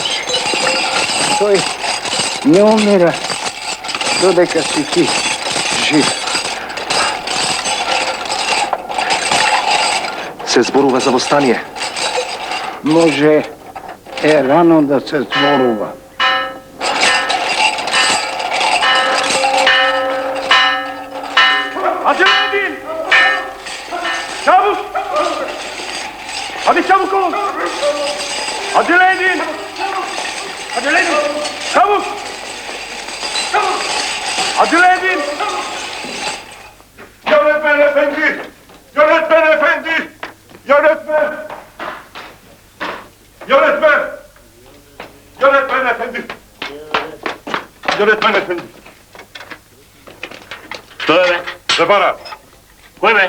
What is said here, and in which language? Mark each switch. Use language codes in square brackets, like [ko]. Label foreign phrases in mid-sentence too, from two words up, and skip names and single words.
[mk] Тој не умира додека си ти жив. Се зборува за востание. Може е рано да се зборува. [tr] Acele edin! Çabuk! Hadi çabuk olun! Acele edin! Acele edin! Çabuk! Acele edin! Yönetmen efendi! Yönetmen efendi! Yönetmen! Yönetmen! Yönetmen efendi! Yönetmen efendi! [sr] Što je be? [mk] Препарат. [bg] Кой бе?